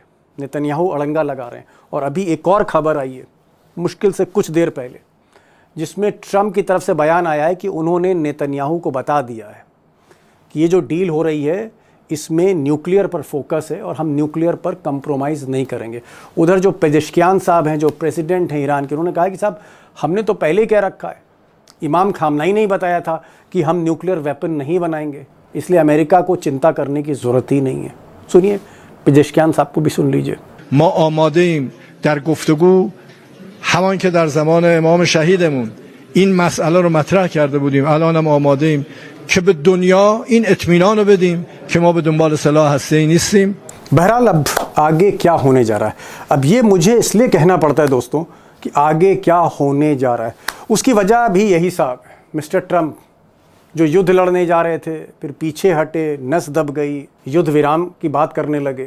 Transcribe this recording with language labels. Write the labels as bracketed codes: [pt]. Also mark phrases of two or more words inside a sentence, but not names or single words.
[hi] नेतन्याहू अड़ंगा लगा रहे हैं। और अभी एक और खबर आई है मुश्किल से कुछ देर पहले, जिसमें ट्रंप की तरफ से बयान आया है कि उन्होंने नेतन्याहू को बता दिया है कि ये जो डील हो रही है इसमें न्यूक्लियर पर फोकस है और हम न्यूक्लियर पर कंप्रोमाइज़ नहीं करेंगे। उधर जो पेजेश्कियान साहब हैं, जो प्रेसिडेंट हैं ईरान के, उन्होंने कहा कि साहब हमने तो पहले ही कह रखा है, इमाम खामनाई नहीं बताया था कि हम [en] nuclear weapon [hi] नहीं बनाएंगे, इसलिए अमेरिका को चिंता करने की ज़रूरत ही नहीं है। सुनिए, पेजेश्कियान साहब को भी सुन लीजिए। [fa] ما آماده‌ایم در گفتگو همان که در زمان امام شهیدمون این مسئله رو مطرح کرده بودیم، الان هم آماده‌ایم که به دنیا این اطمینان رو بدیم که ما به دنبال سلاح هسته‌ای نیستیم। [hi] बहरहाल अब आगे क्या होने जा रहा है, अब ये मुझे इसलिए कहना पड़ता है दोस्तों कि आगे क्या होने जा रहा है, उसकी वजह भी यही साहब है। मिस्टर ट्रंप जो युद्ध लड़ने जा रहे थे, फिर पीछे हटे, नस दब गई, युद्ध विराम की बात करने लगे।